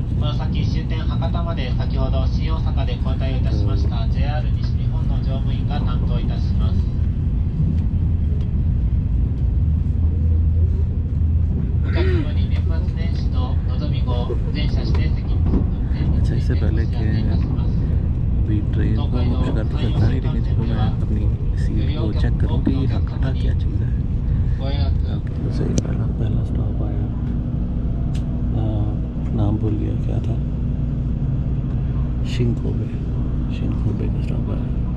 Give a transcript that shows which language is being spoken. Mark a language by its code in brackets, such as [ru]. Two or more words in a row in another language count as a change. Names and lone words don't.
[ja] この先終点博多まで先ほど新大阪で交代いたしました JR 西日本の乗務員が担当いたします。お客様に年末年始の望み後全車指定席に運転についてお知らせいたします。 [hi] अभी ट्रेन को कुछ कर तो सकता नहीं, लेकिन चलो मैं अपनी सीट को चेक करूँ कि हाकाटा क्या चीज़ है। तो सही पहला स्टॉप आया, नाम भूल गया क्या था। शिनकोबे का स्टॉप आया।